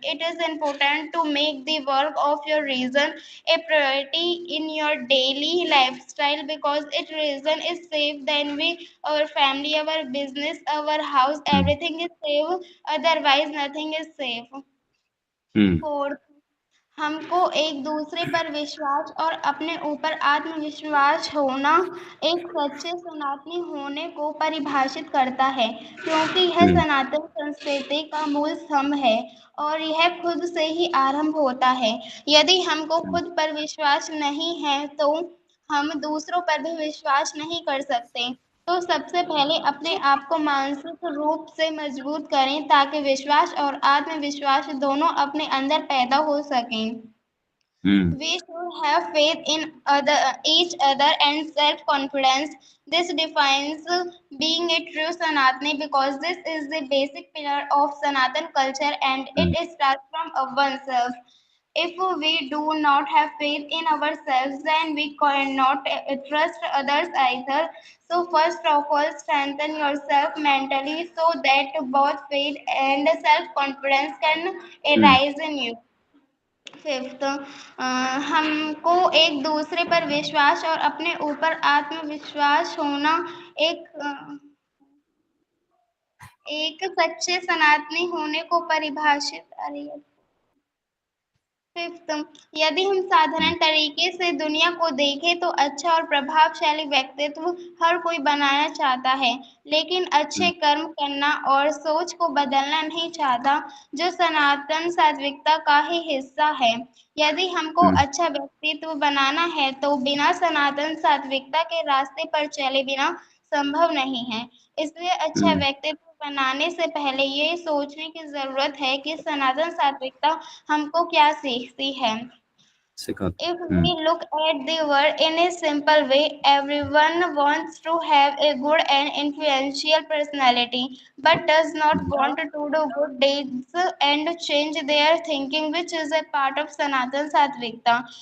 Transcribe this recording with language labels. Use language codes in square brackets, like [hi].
[en] It is important to make the work of your religion a priority in your daily lifestyle, because it religion is safe, then we, our family, our business, our house, everything is safe. Otherwise, nothing is safe. Hmm Fourth, [hi] हमको एक दूसरे पर विश्वास और अपने ऊपर आत्मविश्वास होना एक सच्चे सनातनी होने को परिभाषित करता है, क्योंकि यह हम्म सनातन संस्कृति का मूल स्तंभ है और यह खुद से ही आरंभ होता है। यदि हमको खुद पर विश्वास नहीं है तो हम दूसरों पर भी विश्वास नहीं कर सकते। तो सबसे पहले अपने आप को मानसिक रूप से मजबूत करें, ताकि विश्वास और आत्मविश्वास दोनों अपने अंदर पैदा हो सकें। हम्म [en] We should have faith in each other and self-confidence. This defines being a true Sanatani, because this is the basic pillar of Sanatan culture and hmm it starts from oneself. If we do not have faith in ourselves, then we cannot trust others either. So first of all, strengthen yourself mentally so that both faith and self-confidence can hmm arise in you. Fifth, [hi] हमको एक दूसरे पर विश्वास और अपने ऊपर आत्मविश्वास होना एक एक सच्चे सनातनी होने को परिभाषित [en] fifth, [hi] यदि हम साधारण तरीके से दुनिया को देखें तो अच्छा और प्रभावशाली व्यक्तित्व हर कोई बनाना चाहता है, लेकिन अच्छे कर्म करना और सोच को बदलना नहीं चाहता, जो सनातन सात्विकता का ही हिस्सा है। यदि हमको अच्छा व्यक्तित्व बनाना है तो बिना सनातन सात्विकता के रास्ते पर चले बिना संभव नहीं है। इसलिए अच्छा व्यक्तित्व बनाने से पहले ये सोचने की जरूरत है कि सनातन सात्विकता हमको क्या सीखती है। सिखाते If we look at the world in a simple way, everyone wants to have a good and influential personality, but does not want to do good deeds and change their thinking, which is a part of Sanatan Satvikta.